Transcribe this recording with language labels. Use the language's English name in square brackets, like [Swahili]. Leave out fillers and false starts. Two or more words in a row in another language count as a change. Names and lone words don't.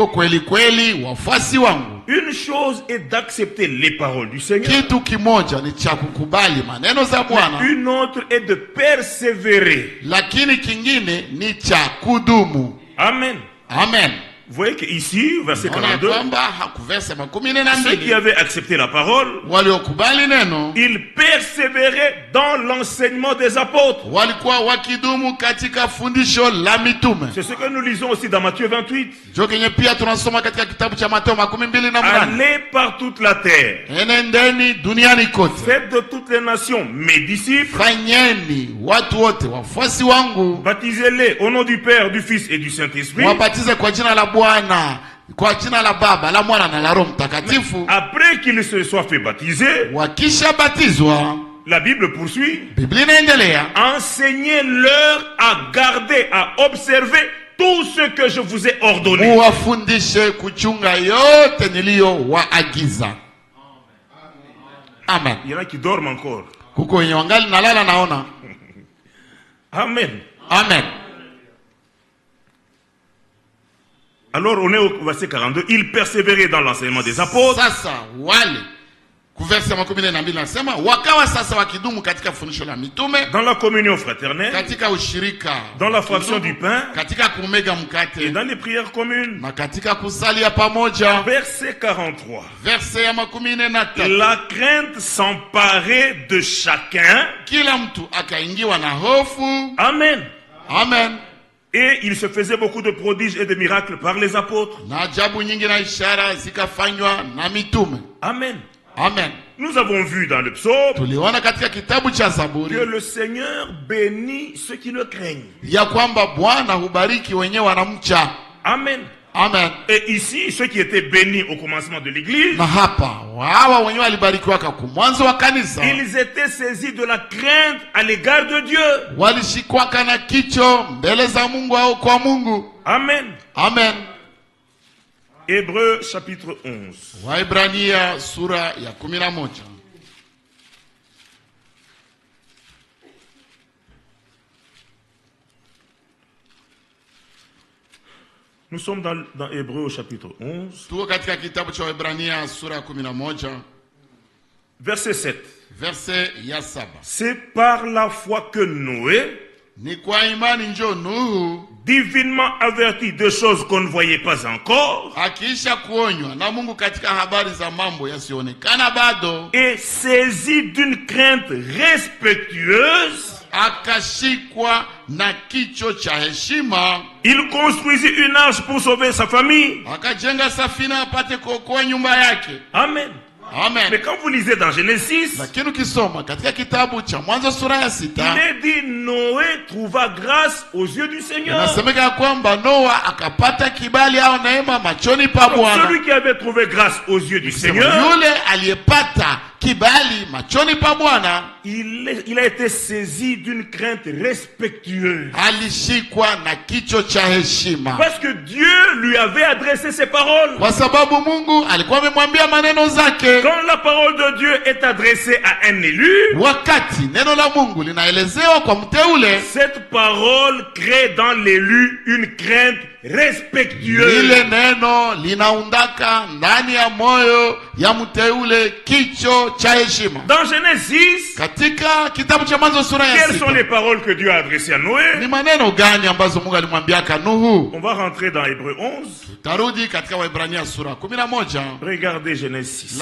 [French] Une chose est d'accepter les paroles du Seigneur. Une autre est de persévérer. Amen. Amen. Vous voyez qu'ici, verset [Swahili] Naona 42, kwamba hakuverse 12 [French] ceux qui avaient accepté la parole, [Swahili] waliokubali neno [French] ils persévéraient dans l'enseignement des apôtres. [Swahili] walikuwa wakidumu katika fundisho la mitume. [French] C'est ce que nous lisons aussi dans Matthieu 28. [Swahili] Jo kenye pia tunasoma katika kitabu cha Mateo 28. [French] Allez par toute la terre, [Swahili] Enendeni duniani kote, [French] faites de toutes les nations mes disciples, [Swahili] fanyeni watu wote wafuasi wangu, [French] baptisez-les au nom du Père, du Fils et du Saint-Esprit. [Swahili] wabatize kwa jina la Bwana, kwa jina la Baba, la Mwana na la Roho Mtakatifu. [French] Après qu'ils se soient fait baptiser, [Swahili] Wakisha batizwa, [French] la Bible poursuit, [Swahili] Biblia inaendelea, [French] enseignez-leur à garder, à observer tout ce que je vous ai ordonné. [Swahili] muwafundishe kuchunga yote niliyowaagiza. [French] Amen. Il y en a qui dorment encore. [Swahili] Kuko wenye wangali nalala naona. [French] Amen. [Swahili] Amen. [French] Alors on est au verset 42. Ils persévéraient dans l'enseignement des apôtres, [Swahili] Sasa wale kuverse 12 nasema wakawa sasa wakidumu katika fundisho la mitume, [French] dans la communion fraternelle, [Swahili] katika ushirika, [French] dans la fraction du pain [Swahili] katika kumega [French] et [Swahili] mkate [French] dans les prières communes. [Swahili] na katika kusalia pamoja. [French] Verset 43. [Swahili] Verse ya 13, [French] La crainte s'emparait de chacun. [Swahili] kila mtu akaingiwa na hofu. [French] Amen. [Swahili] Amen. [French] Et il se faisait beaucoup de prodiges et de miracles par les apôtres. [Swahili] Na ajabu nyingi na ishara zikafanywa na mitume. [French] Amen. [Swahili] Amen. [French] Nous avons vu dans le psaume [Swahili] Tuliona katika kitabu cha Zaburi [French] que le Seigneur bénit ceux qui le craignent. [Swahili] ya kwamba Bwana hubariki wenyewe wanamcha. [French] Amen. [Swahili] Amen. [French] Et ici, ceux qui étaient bénis au commencement de l'église, [Swahili] Na hapa hawa wenyewe walibarikiwa kwa mwanzo wa kanisa, [French] ils étaient saisis de la crainte à l'égard de Dieu. [Swahili] walishikwaka na kicho mbele za Mungu au kwa Mungu. [French] Amen. [Swahili] Amen. [French] Hébreux chapitre 11. [Swahili] Waibrania sura ya 11. [French] Nous sommes dans Hébreux au chapitre 11, [Swahili] Tuko katika kitabu cha Waibrania sura ya 11, [French] verset 7. [Swahili] verse ya 7. [French] C'est par la foi que Noé, [Swahili] Ni kwa imani njo Nuhu [French] divinement averti de choses qu'on ne voyait pas encore, [Swahili] akiisha kuonywa na Mungu katika habari za mambo yasionekana bado, [French] et saisi d'une crainte respectueuse, [Swahili] akashikwa na kicho cha heshima, [French] il construisit une arche pour sauver sa famille. [Swahili] akajenga safina apate kuokoa nyumba yake. [French] Amen. [Swahili] Amen. [French] Mais quand vous lisez dans Genèse 6, [Swahili] Lakini ukisoma katika kitabu cha Mwanzo sura ya 6, [French] il est dit Noé trouva grâce aux yeux du Seigneur. [Swahili] inasemeka ya kwamba Noa akapata kibali au neema machoni pa [French] Donc, [Swahili] Bwana. [French] celui qui avait trouvé grâce aux yeux du Seigneur, [Swahili] Yule aliyepata kibali machoni pa Bwana [French] il a été saisi d'une crainte respectueuse. [Swahili] alishikwa na kicho cha heshima, [French] Parce que Dieu lui avait adressé ses paroles. [Swahili] kwa sababu Mungu alikuwa amemwambia maneno zake. [French] Quand la parole de Dieu est adressée à un élu, [Swahili] Wakati neno la Mungu linaelezewa kwa mteule, [French] cette parole crée dans l'élu une crainte respectueuse. [Swahili] lile neno linaundaka ndani ya moyo ya mteule kicho cha heshima. [French] Dans Genèse 6, [Swahili] Katika kitabu cha Mwanzo sura ya [French] quelles sont [Swahili] 6, [French] les paroles que Dieu a adressées à Noé? [Swahili] ni maneno gani ambazo Mungu alimwambiaka Nuhu? [French] On va rentrer dans Hébreux 11. [Swahili] Tarudi katika Waebrania sura 11, [French] Regardez Genèse 6.